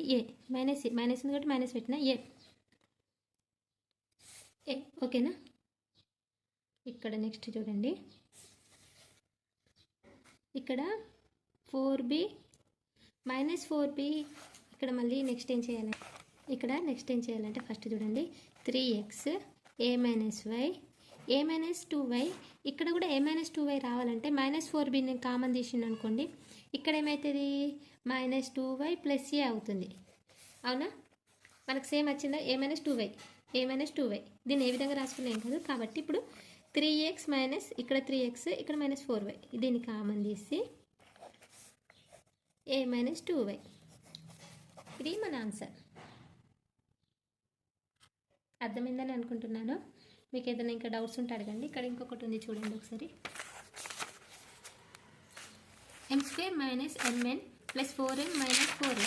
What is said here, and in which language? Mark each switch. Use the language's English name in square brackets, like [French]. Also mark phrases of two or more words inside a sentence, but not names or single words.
[Telugu] a మైనస్ ఉంది కాబట్టి మైనస్ పెట్టిన a. ఓకేనా. ఇక్కడ నెక్స్ట్ చూడండి, ఇక్కడ 4b - 4b. ఇక్కడ మళ్ళీ నెక్స్ట్ ఏం చేయాలి? ఇక్కడ నెక్స్ట్ ఏం చేయాలంటే ఫస్ట్ చూడండి, 3x a - y a - 2y. ఇక్కడ కూడా a - 2y రావాలంటే -4b నేను కామన్ తీసిండు అనుకోండి, ఇక్కడ ఏమవుతుంది? -2y + a అవుతుంది. అవునా? మనకు సేమ్ వచ్చిందా? a - 2y, a - 2y. దీన్ని ఏ విధంగా రాసుకున్నాం కదా. కాబట్టి ఇప్పుడు 3x - ఇక్కడ 3x, ఇక్కడ -4y. దీన్ని కామన్ తీసి a - 2y. ఇది మన ఆన్సర్. అర్థమైందని అనుకుంటున్నాను. మీకు ఏదైనా ఇంకా డౌట్స్ ఉంటే అడగండి. ఇక్కడ ఇంకొకటి ఉంది చూడండి ఒకసారి. m² - mn + 4m - 4n.